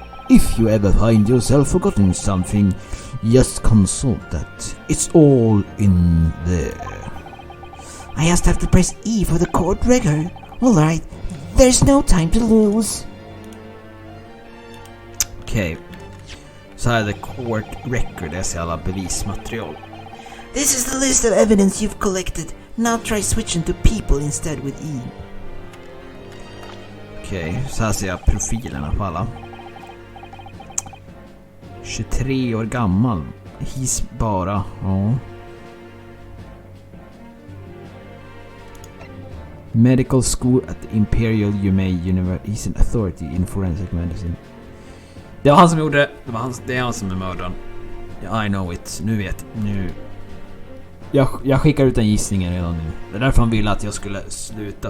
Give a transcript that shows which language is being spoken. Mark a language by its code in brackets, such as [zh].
[en] If you ever find yourself forgetting something, just consult that. It's all in there. I just have to press E for the court record. Alright, there's no time to lose. [sv] Okej. Så här är [en] the court record, [sv] jag ser alla bevismaterial. [en] This is the list of evidence you've collected. Now try switching to people instead with E. [sv] Okej, så här ser jag profilerna på alla. 23 år gammal. He's bara, ja. [en] Medical school at the Imperial Yumei University. He's an authority in forensic medicine. [sv] Det var han som gjorde det. Det är han som är mördaren. [en] I know it. [sv] Nu. Jag skickar ut en gissning redan nu. Det är därför han ville att jag skulle sluta.